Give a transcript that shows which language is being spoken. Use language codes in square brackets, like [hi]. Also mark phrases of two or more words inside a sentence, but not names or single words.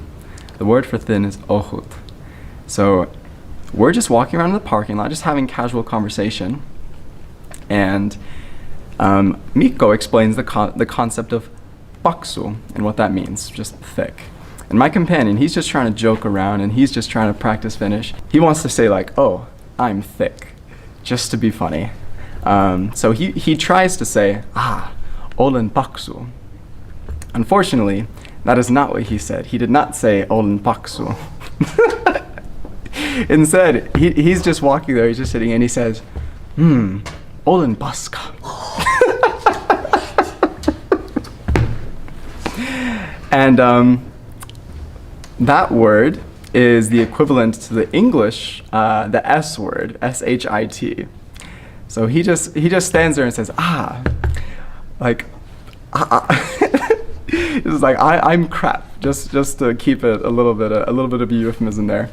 [en] The word for thin is ohut. So we're just walking around in the parking lot, just having casual conversation, and Mikko explains the concept of paksu and what that means, just thick. And my companion, he's just trying to joke around and he's just trying to practice Finnish. He wants to say like, oh, I'm thick, just to be funny. So he tries to say, [fi] olen paksu. [en] Unfortunately, that is not what he said. He did not say [fi] olen paksu. [en] Instead, he's just walking there, he's just sitting and he says, [fi] olen paska. [en] And that word is the equivalent to the English, the S word, S-H-I-T. So he just stands there and says, It's like I'm crap, just to keep it a little bit of euphemism there.